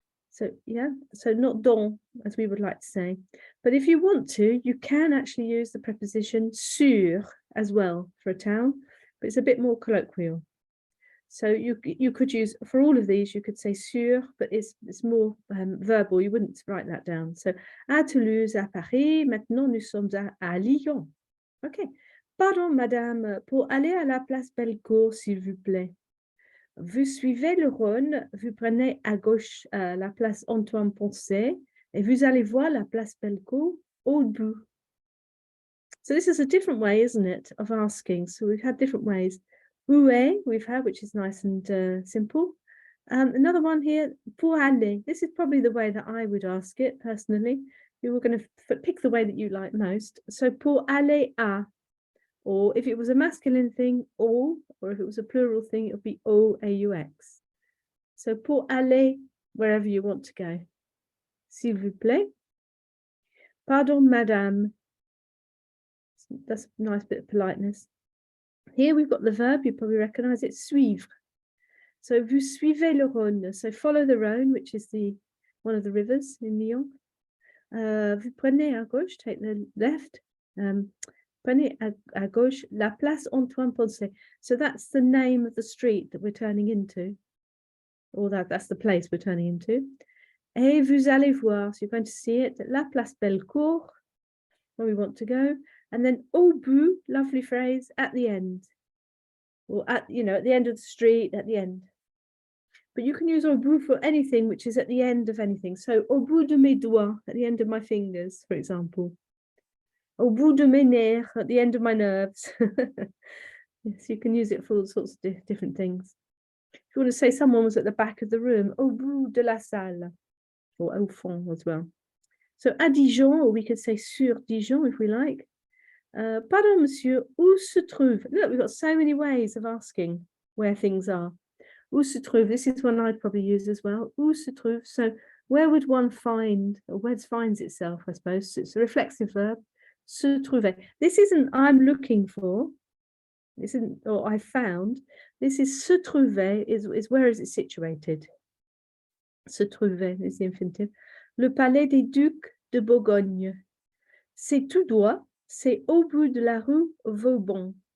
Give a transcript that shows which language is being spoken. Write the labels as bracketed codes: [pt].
[en] So, yeah, so not dans, as we would like to say. But if you want to, you can actually use the preposition sur as well for a town, but it's a bit more colloquial. So you could use, for all of these, you could say sur, but it's more verbal. You wouldn't write that down. [fr] So, à Toulouse, à Paris, maintenant nous sommes à Lyon. Okay. Pardon, madame, pour aller à la place Bellecour, s'il vous plaît. Vous suivez le Rhône, vous prenez à gauche la place Antoine-Poncet, et vous allez voir la place Bellecour au bout. [en] So this is a different way, isn't it, of asking. So we've had different ways. [fr] Où est, [en] we've had, which is nice and simple. Another one here, [fr] pour aller. [en] This is probably the way that I would ask it, personally. You were going to pick the way that you like most. So [fr] pour aller à. [en] Or if it was a masculine thing, au, or if it was a plural thing, it would be au-x. So [fr] pour aller [en] wherever you want to go. [fr] S'il vous plaît. Pardon, madame. [en] That's a nice bit of politeness. Here we've got the verb, you probably recognize it, suivre. So [fr] vous suivez le Rhône. [en] So follow the Rhône, which is one of the rivers in Lyon. [fr] Vous prenez à gauche, [en] take the left. [fr] Prenez à gauche la place Antoine-Poncet. [en] So that's the name of the street that we're turning into. Or that's the place we're turning into. [fr] Et vous allez voir, [en] so you're going to see it, [fr] la place Bellecour, [en] where we want to go. And then [fr] au bout, [en] lovely phrase, at the end. Or at the end of the street, at the end. But you can use [fr] au bout [en] for anything which is at the end of anything. So [fr] au bout de mes doigts, [en] at the end of my fingers, for example. [fr] Au bout de mes nerfs, [en] at the end of my nerves. Yes, you can use it for all sorts of different things. If you want to say someone was at the back of the room, [fr] au bout de la salle, [en] or [fr] au fond [en] as well. So [fr] à Dijon, [en] or we could say [fr] sur Dijon [en] if we like. [fr] Pardon, monsieur, où se trouve? [en] Look, we've got so many ways of asking where things are. [fr] Où se trouve? [en] This is one I'd probably use as well. [fr] Où se trouve? [en] So where would one find, or where it finds itself, I suppose. So it's a reflexive verb. [fr] Se trouver. [en] This isn't I'm looking for. This isn't, or I found. This is [fr] se trouver, [en] is where is it situated? [fr] Se trouver [en] is the infinitive. [fr] Le palais des Ducs de Bourgogne. C'est tout droit. C'est au bout de la rue Vauban.